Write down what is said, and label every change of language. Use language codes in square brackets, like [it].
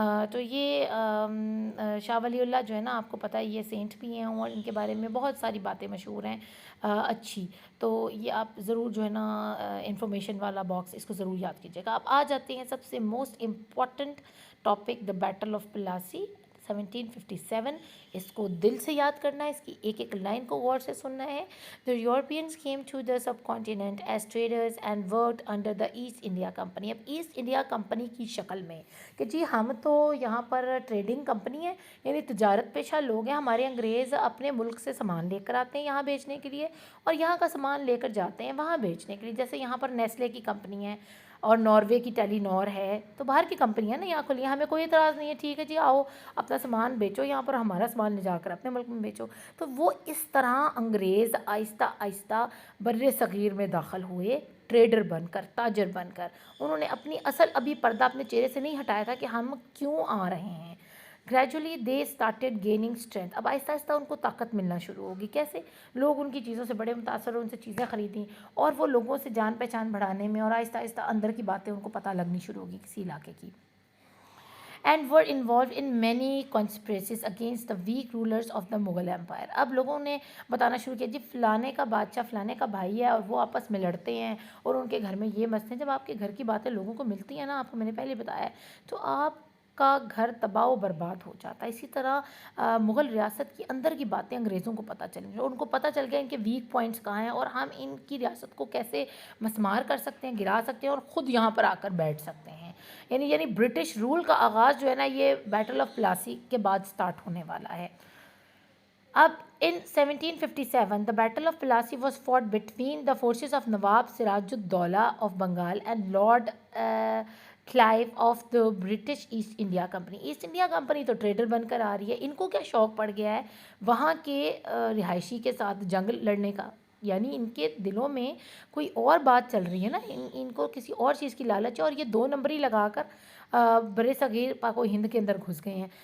[ur] تو یہ شاہ ولی اللہ جو ہے نا آپ کو پتہ ہے یہ سینٹ بھی ہیں اور ان کے بارے میں بہت ساری باتیں مشہور ہیں اچھی. تو یہ آپ ضرور جو ہے نا انفارمیشن والا باکس اس کو ضرور یاد کیجیے گا. اب آ جاتے ہیں سب سے [en] most important topic, the battle of Plassey [ur] 1757. اس کو دل سے یاد کرنا ہے، اس کی ایک ایک لائن کو غور سے سننا ہے. [en] The Europeans came to the subcontinent as traders and worked under the East India Company. [ur] اب ایسٹ انڈیا کمپنی کی شکل میں کہ جی ہم تو یہاں پر ٹریڈنگ کمپنی ہے، یعنی تجارت پیشہ لوگ ہیں. ہمارے انگریز اپنے ملک سے سامان لے کر آتے ہیں یہاں بیچنے کے لیے اور یہاں کا سامان لے کر جاتے ہیں وہاں بیچنے کے لیے. جیسے یہاں پر نیسلے کی کمپنی ہے اور ناروے کی ٹیلی نور ہے، تو باہر کی کمپنیاں نا یہاں کھلی ہیں، ہمیں کوئی اعتراض نہیں ہے، ٹھیک ہے جی آؤ اپنا سامان بیچو یہاں پر، ہمارا سامان لے جا کر اپنے ملک میں بیچو. تو وہ اس طرح انگریز آہستہ آہستہ بر صغیر میں داخل ہوئے، ٹریڈر بن کر، تاجر بن کر. انہوں نے اپنی اصل ابھی پردہ اپنے چہرے سے نہیں ہٹایا تھا کہ ہم کیوں آ رہے ہیں. [en] Gradually they started gaining strength. [ur] اب آہستہ آہستہ ان کو طاقت ملنا شروع ہوگی. کیسے؟ لوگ ان کی چیزوں سے بڑے متاثر ہو، ان سے چیزیں خریدیں اور وہ لوگوں سے جان پہچان بڑھانے میں اور آہستہ آہستہ اندر کی باتیں ان کو پتہ لگنی شروع ہوگی کسی علاقے کی. [en] And were involve in many conspiracies against the weak rulers of the Mughal empire. [ur] اب لوگوں نے بتانا شروع کیا جی فلانے کا بادشاہ فلانے کا بھائی ہے اور وہ آپس میں لڑتے ہیں اور ان کے گھر میں یہ مسئلے ہیں. جب آپ کے گھر کی باتیں لوگوں کو ملتی ہیں نا, آپ کو میں نے پہلے بتایا ہے, تو آپ کا گھر تباہ و برباد ہو جاتا ہے. اسی طرح مغل ریاست کی اندر کی باتیں انگریزوں کو پتہ چل گئی, ان کو پتہ چل گیا ان کے ویک پوائنٹس کہاں ہیں اور ہم ان کی ریاست کو کیسے مسمار کر سکتے ہیں, گرا سکتے ہیں اور خود یہاں پر آ کر بیٹھ سکتے ہیں. یعنی برٹش رول کا آغاز جو ہے نا یہ بیٹل آف پلاسی کے بعد سٹارٹ ہونے والا ہے. اب [en] in 1757 the battle of Plassey was fought between the forces of Nawab Siraj-ud-Daulah of Bengal and Lord Clive of the British East India Company. [ur] East India company تو ٹریڈر بن کر آ رہی ہے, ان کو کیا شوق پڑ گیا ہے وہاں کے رہائشی کے ساتھ جنگ لڑنے کا. یعنی ان کے دلوں میں کوئی اور بات چل رہی ہے نا, ان کو کسی اور چیز کی لالچ ہے اور یہ دو نمبری لگا کر بر صغیر پاک و ہند کے اندر گھس گئے ہیں.